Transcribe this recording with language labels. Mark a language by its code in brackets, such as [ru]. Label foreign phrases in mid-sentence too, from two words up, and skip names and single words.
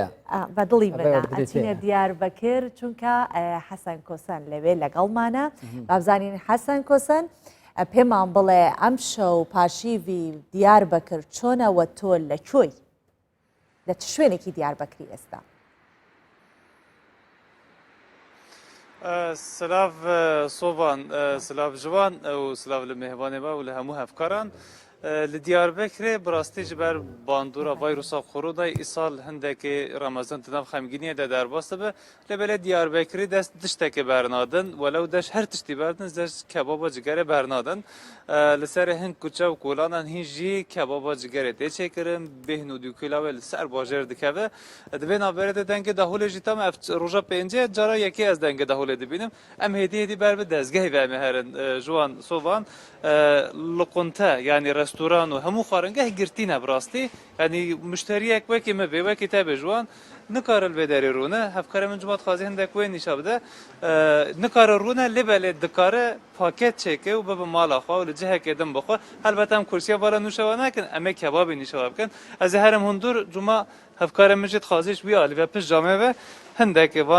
[ckb] بە دڵی منە ئەچینە دیاربەکر چونکە حەسەن کۆسەن لەوێ لەگەڵمانە بابزانین حەسەن کۆسەن پێمان بڵێ ئەم شەو پاشیوی دیاربەکر چۆنەوە تۆ لەکوێی لە چ شوێنێکی دیاربەکری ئێستا [ku] سلااف سۆڤان سلااف جوان و سلااف لە مێهوانێ و لە هەموو هەفکاران li Diyarbekirê bi rastî ji ber bandora vîrusa koronayê îsal hindekê Remezan di nav xemgîniyê de derbas dibe lêbelê Diyarbekirê dest tiştekê bernadin welew deş her tiştî berdin deş kebaba cigerê bernadin li serê hin kuçe û kolanan hîn jî kebaba cigerê tê çêkirin bêhn û dûkîlawê li ser bajêr dikeve di vê navberê de dengê dahûlê jî tam ev roja pêncê cara yekê ez dengê dahûlê dibînim em hêdî hêdî ber bi dezgehê ve em ê herin Ciwan Sovan li qunte yani restoran و هەموو خواردنگەهی گرتینە بڕاستی ینی مشتریەک وەکی me bê wekî te bêjwan nikare vê derê rûne hevkare min cimat xwazî hindek wê nîşa bide nikare rûne lêbelê dikare paket çêke û bibe mala xwe û li cihekê din bixwe helbet em kursiya bala nûşewa nakin em ê kebabê nîşewa bikin ez ê herim hundur cuma hevkare min jî dixwazî wî alî ve pişt camê ve hindekê van